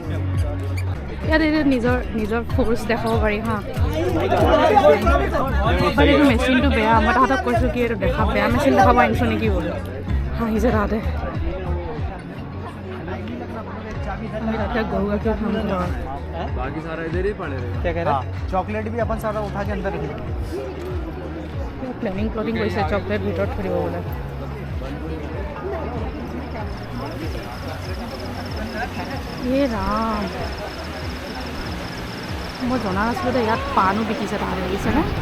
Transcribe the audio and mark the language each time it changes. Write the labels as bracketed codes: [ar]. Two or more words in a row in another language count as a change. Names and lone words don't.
[as] ইয়াত এইটো নিজৰ ফ'ৰ্চ দেখাব পাৰি হা। বাট এইটো মেচিনটো বেয়া, মই তাহাঁতক কৈছোঁ কি এইটো বেয়া মেচিন দেখাব আনিছোঁ নেকি বোলো। হাঁহিছে তাহাঁতে। আমি তাতে গৰু গাখীৰ খাম ঘৰত। [hi] बाकी सारा इधर ही पड़े रहे। क्या कह रहे हैं? चॉकलेट भी अपन सारा उठा के अंदर रखेंगे। [as] প্লেনিং কৰিছে চকলেট ভিতৰত থৈ দিব বোলে। ৰাম, মই জনা নাছিলোঁ যে ইয়াত পাণো বিকিছে, তাহাঁতে দেখিছেনে?